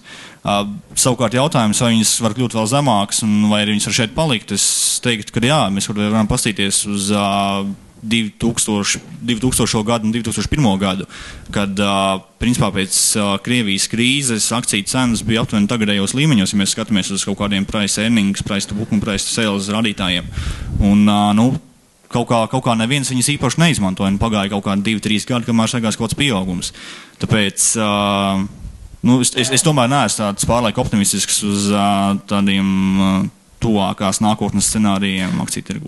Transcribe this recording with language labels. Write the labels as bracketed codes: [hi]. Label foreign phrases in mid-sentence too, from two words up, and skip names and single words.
[lv] Savukārt jautājums, vai viņas var kļūt vēl zemākas un vai viņas var šeit palikt, es teiktu, ka jā, mēs varam pastīties uz 2000. Gadu un 2001. Gadu, kad principā pēc Krievijas krīzes akciju cenas bija aptuveni tagadējos līmeņos, ja mēs skatāmies uz kaut kādiem [en] price earnings, price to book [lv] un [en] price to sales [lv] rādītājiem. Un, kaut kā neviens viņas īpaši neizmantoja, un pagāja kaut kādi 2-3 gadi, kamēr sākās kaut kāds pieaugums. Tāpēc es tomēr neesmu tāds pārlieku optimistisks uz tādiem tuvākās nākotnes scenārijiem akciju tirgū.